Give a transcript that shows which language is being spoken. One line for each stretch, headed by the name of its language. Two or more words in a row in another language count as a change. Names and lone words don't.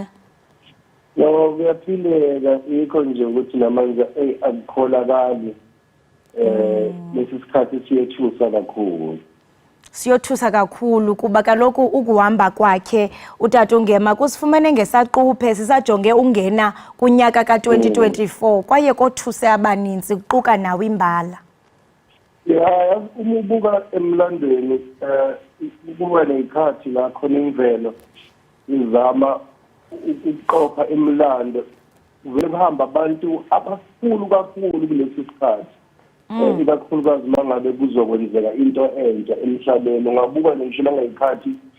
Zulu: No, kuyaphileka yikho nje ukuthi namanje akukholakali lesisikhathi siyethusa kakhulu.
Xhosa: Siyothusa kakhulu kuba kaloku ukuhamba kwakhe uTata uNgema kusifumene ngesaquphe sisajonge ungena kunyaka ka2024 kwaye kothuse abaninzi kuquka nawe imbala.
Zulu: Ya umubuka emlandweni kuba nekhathi la khona imvelo izama ukuqopha emlando vele kuhamba abantu abakhulu kakhulu kulesi sikhathi ikakhulukazi mangabe kuzokwenzeka into entsha emhlabeni ungabuka ngisho ngayikhathi